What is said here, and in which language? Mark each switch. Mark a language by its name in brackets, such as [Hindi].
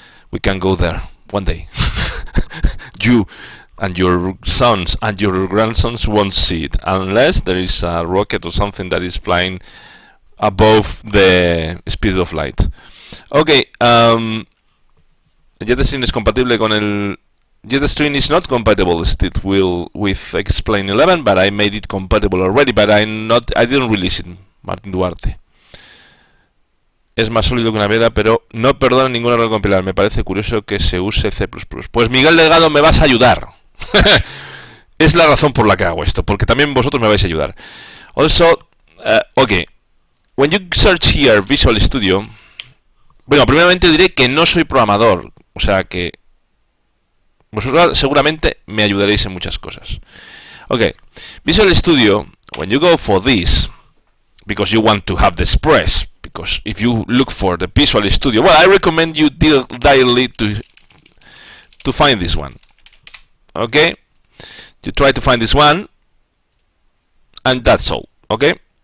[English] We can go there one day. You and your sons and your grandsons won't see it unless there is a rocket or something that is flying above the speed of light. Okay, JetStream is compatible [Spanish] con el... [English] JetStream is not compatible still with XPlane 11, but I made it compatible already, but I didn't release it, Martín Duarte. [Spanish] Es más sólido que una piedra, pero no perdona ningún error compilar. Me parece curioso que se use C++. Pues Miguel Delgado, me vas a ayudar. Es la razón por la que hago esto, porque también vosotros me vais a ayudar. [English] Also, okay, when you search here Visual Studio, [Spanish] bueno, primeramente diré que no soy programador, o sea que vosotros seguramente me ayudaréis en muchas cosas. [English] Okay, Visual Studio, when you go for this, because you want to have the express, because if you look for the Visual Studio, well, I recommend you directly to find this one. Okay, you try to find this one, and that's all. Okay.